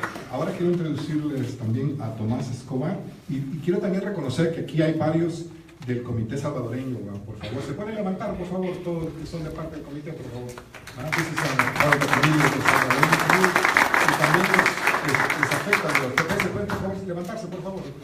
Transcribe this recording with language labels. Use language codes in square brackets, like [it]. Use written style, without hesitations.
[es] Ahora quiero introducirles también a Tomás Escobar y quiero también reconocer que aquí hay varios del Comité Salvadoreño. Por favor, se pueden levantar, por favor, todos los que son de parte del comité, por favor. [en] This is part of the committee of the Salvadoreño community. [es] Y también les afecta a los que se pueden, por favor, levantarse, por favor.